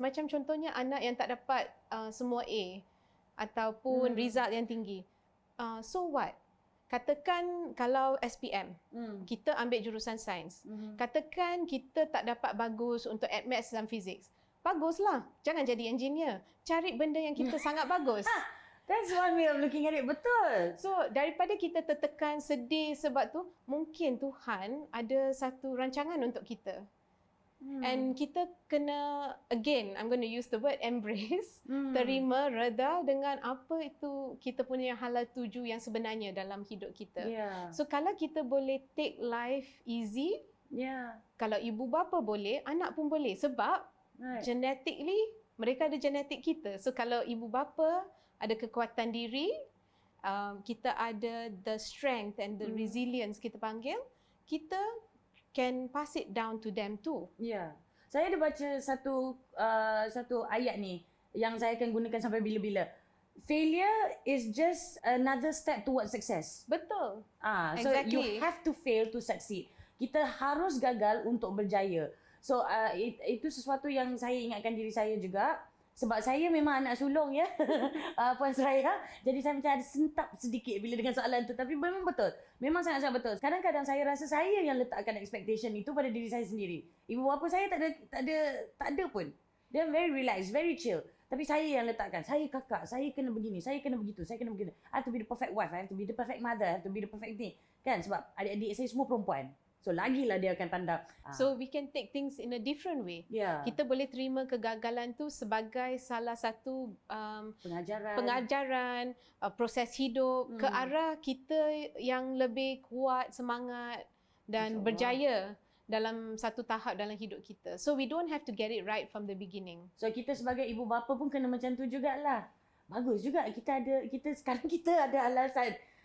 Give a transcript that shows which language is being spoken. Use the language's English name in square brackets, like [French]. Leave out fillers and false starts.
[Malay] Macam contohnya anak yang tak dapat semua A ataupun result yang tinggi. [English] So what? [Malay] Katakan kalau SPM, kita ambil jurusan sains. Katakan kita tak dapat bagus untuk maths dan physics. Baguslah, jangan jadi engineer. Cari benda yang kita sangat bagus. [English] That's one way of looking at it, [Malay] betul. So daripada kita tertekan, sedih sebab tu, mungkin Tuhan ada satu rancangan untuk kita. And kita kena, [English] again, I'm going to use the word embrace, [Malay] terima, reda dengan apa itu kita punya halal tuju yang sebenarnya dalam hidup kita. [English] Yeah. [Malay] So kalau kita boleh [English] take life easy, [Malay] kalau ibu bapa boleh, anak pun boleh. Sebab genetically, mereka ada genetik kita. So kalau ibu bapa ada kekuatan diri, kita ada [English] the strength and the resilience [Malay] kita panggil, kita [English] can pass it down to them too. [Malay] Ya. Saya ada baca satu ayat ni yang saya akan gunakan sampai bila-bila. [English] Failure is just another step towards success. [Malay] Betul. [English] So you have to fail to succeed. [Malay] Kita harus gagal untuk berjaya. So itu sesuatu yang saya ingatkan diri saya juga. sebab saya memang anak sulung ya. Puan Seraya. Jadi saya macam ada sentap sedikit bila dengan soalan tu. Tapi memang betul. Memang sangat-sangat betul. Kadang-kadang saya rasa saya yang letakkan expectation itu pada diri saya sendiri. Ibu bapa saya tak ada pun. Dia [English] very relaxed, very chill. [Malay] Tapi saya yang letakkan. Saya kakak, saya kena begini, saya kena begitu, saya kena begitu. [English] I have to be the perfect wife, I have to be the perfect mother, I have to be the perfect [Malay] ni. Kan sebab adik-adik saya semua perempuan. So lagilah dia akan pandang. [English] So we can take things in a different way. Yeah. [Malay] Kita boleh terima kegagalan tu sebagai salah satu pengajaran, proses hidup ke arah kita yang lebih kuat semangat dan berjaya dalam satu tahap dalam hidup kita. [English] So we don't have to get it right from the beginning. [Malay] So kita sebagai ibu bapa pun kena macam tu jugalah. Bagus juga kita sekarang kita ada alasan.